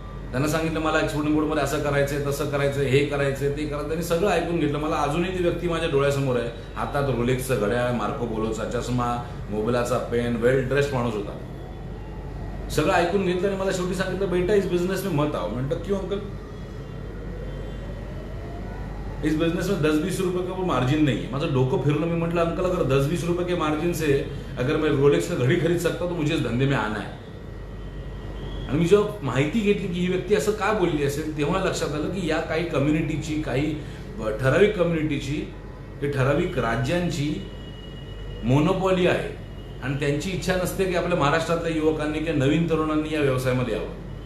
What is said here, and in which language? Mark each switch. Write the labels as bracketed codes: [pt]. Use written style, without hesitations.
[mr] त्यांना सांगितलं मला एक्सपोर्ट इम्पोर्टमध्ये असं करायचंय, तसं करायचंय, हे करायचंय, ते करायचं. त्यांनी सगळं ऐकून घेतलं. मला अजूनही ती व्यक्ती माझ्या डोळ्यासमोर आहे. हातात रोलेक्सचं घड्याळ, मार्को पोलोचा चष्मा, मोबिलाचा पेन, वेल ड्रेस्ड माणूस होता. सगळं ऐकून घेतलं आणि मला शेवटी सांगितलं, [hi] बेटा इस बिजनेस में मत आओ. म्हणतं क्यों अंकल, इस बिजनेस में 10-20 रुपए का वो मार्जिन नहीं है. [mr] माझं डोकं फिरलं. मी म्हटलं [hi] अंकल अगर 10-20 रुपए के मार्जिन से अगर मैं रोलेक्स का घड़ी खरीद सकता तो मुझे इस धंधे में आना है. [mr] आणि मी जेव्हा माहिती घेतली की ही व्यक्ती असं का बोलली असेल तेव्हा लक्षात आलं की या काही कम्युनिटीची, काही ठराविक कम्युनिटीची, ठराविक राज्यांची मोनोपॉली आहे आणि त्यांची इच्छा नसते की आपल्या महाराष्ट्रातल्या युवकांनी किंवा नवीन तरुणांनी या व्यवसायामध्ये यावं.